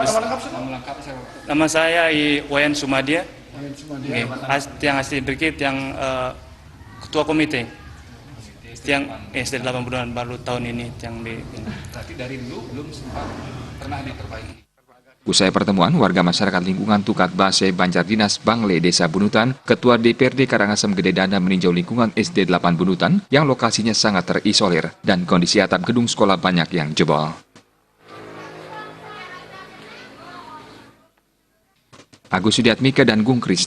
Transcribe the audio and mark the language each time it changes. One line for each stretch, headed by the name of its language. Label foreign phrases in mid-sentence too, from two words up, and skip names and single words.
Indonesian: Nama saya Wayan Sumadia. Yang asli Brigit, yang Ketua Komite. Yang SD 8 Bunutan baru tahun ini yang di. Tapi dari dulu belum sempat pernah diperbaiki. Usai pertemuan, warga masyarakat lingkungan Tukat Base Banjar Dinas Bangle Desa Bunutan, Ketua DPRD Karangasem Gede Dana meninjau lingkungan SD 8 Bunutan yang lokasinya sangat terisolir dan kondisi atap gedung sekolah banyak yang jebol. Agus Sudiatmika dan Gung Krisna.